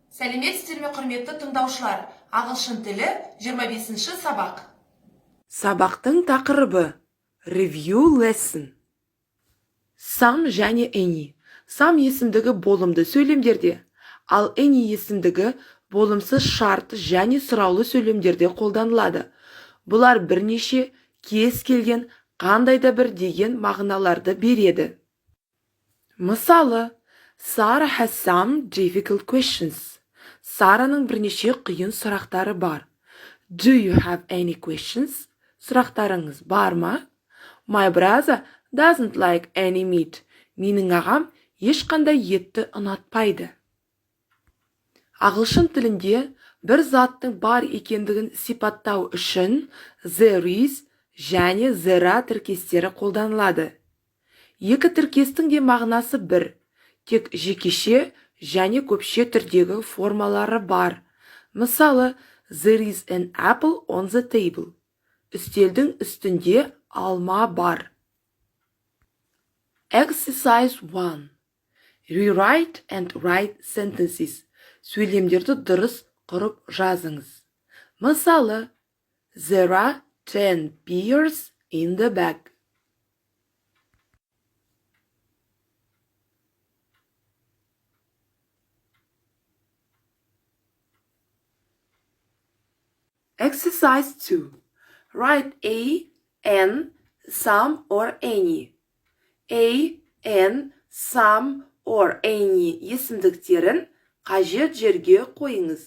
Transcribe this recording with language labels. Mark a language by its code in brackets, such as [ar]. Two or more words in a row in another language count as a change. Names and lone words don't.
[kk] Сәлеметсіздер ме, құрметті тыңдаушылар? Ағылшын тілі 25-ші сабақ. Сабақтың тақырыбы [en] Review Lesson. [kk] Some және any. Some есімдігі болымды сөйлемдерде, ал any есімдігі болымсыз шарт және сұраулы сөйлемдерде қолданылады. Бұлар бірнеше кез келген қандай да бір деген мағыналарды береді. Мысалы, [en] Sarah has some difficult questions. [kk] Сараның бірнеше қиын сұрақтары бар. [en] Do you have any questions? [kk] Сұрақтарыңыз бар ма? [en] My brother doesn't like any meat. [kk] Менің ағам ешқандай етті ұнатпайды. Ағылшын тілінде бір заттың бар екендігін сипаттау үшін [en] there is [kk] және [en] there are [kk] тіркестері қолданылады. Екі тіркестің де мағынасы бір, тек жекеше және көпше түрдегі формалары бар. Мысалы, [en] there is an apple on the table. [kk] Үстелдің үстінде алма бар. [en] Exercise 1. Rewrite and write sentences. [kk] Сөйлемдерді дұрыс құрып жазыңыз. Мысалы, [en] there are 10 pears in the bag. Exercise 2. Write a, an, some or any. A, an, some or any [kk] есімдіктерін қажет жерге қойыңыз.